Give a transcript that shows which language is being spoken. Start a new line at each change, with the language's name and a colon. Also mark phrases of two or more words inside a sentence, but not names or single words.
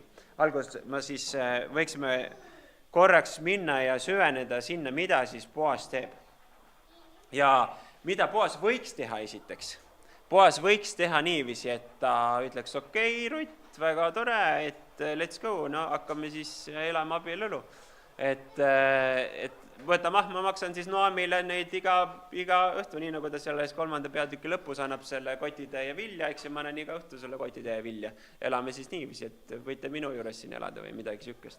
Estonian: Alguses ma siis võiksime korraks minna ja süveneda sinna, mida siis Boas teeb. Ja mida Boas võiks teha esiteks? Boas võiks teha niiviisi, et ta ütleks, okei, Rutt, väga tore, et
English: let's go,
Estonian: no hakkame siis elama abielulu. Et võta ma maksan siis Noamile neid iga õhtu, nii nagu ta selles 3. peatüki lõpus annab selle kotitäie vilja, eks ja ma annan iga õhtu selle kotitäie vilja. Elame siis niiviisi, et võite minu juures siin elada või midagi sükest.